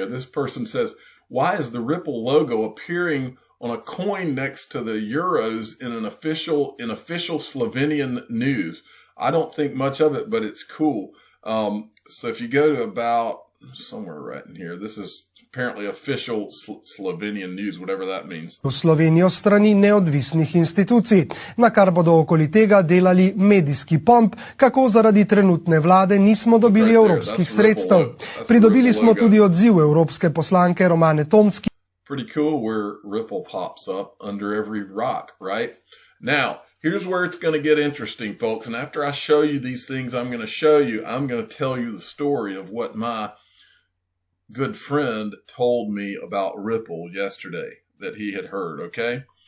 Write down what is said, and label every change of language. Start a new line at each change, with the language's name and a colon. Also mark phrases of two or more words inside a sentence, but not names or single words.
English: This person says, why is the Ripple logo appearing on a coin next to the euros in official Slovenian news? I don't think much of it, but it's cool. So if you go to about somewhere right in here, this is apparently official Slovenian news, whatever that means.
Slovenian: V Slovenijo strani neodvisnih institucij, na kar bodo okoli tega delali medijski pomp, kako zaradi trenutne vlade nismo dobili evropskih sredstev. Pridobili smo tudi odziv evropske poslanke Romane Tomski.
English: Pretty cool where Ripple pops up under every rock, right? Now, here's where it's going to get interesting, folks. And after I show you these things I'm going to tell you the story of what my good friend told me about Ripple yesterday that he had heard, okay?